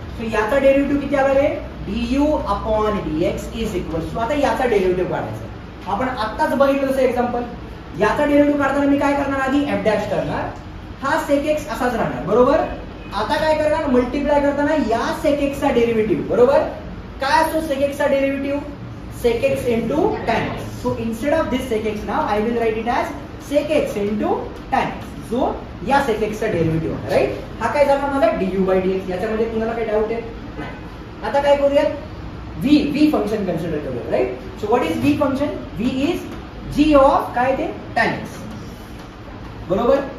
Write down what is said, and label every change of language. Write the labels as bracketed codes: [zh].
[mr] So याचा derivative किती आला रे, [en] du upon dx is equal to, [mr] आता याचा डेरिव्हेटिव्ह काढायचा. आपण आत्ताच बघितलं तसं एक्झाम्पल, याचा डेरिव्हेटिव्ह काढताना मी काय करणार, आधी f डॅश करणार, हा sec x असाच राहणार. बरोबर. आता काय करणार, मल्टिप्लाय करताना या sec x चा डेरिव्हेटिव्ह. बरोबर. काय असतो sec x चा derivative, [en] sec x into tan x. So instead of this sec x now I will write it as sec x into tan x. [mr] So या sec x चा derivative आहे, right. हा काय झाला माझा du/dx. याच्यामध्ये तुम्हाला काही डाऊट आहे नाही. आता काय करूयात, v फंक्शन कन्सिडर करूया, right. [en] so what is v function, v is g of [mr] काय ते [en] tan x. [mr] बरोबर.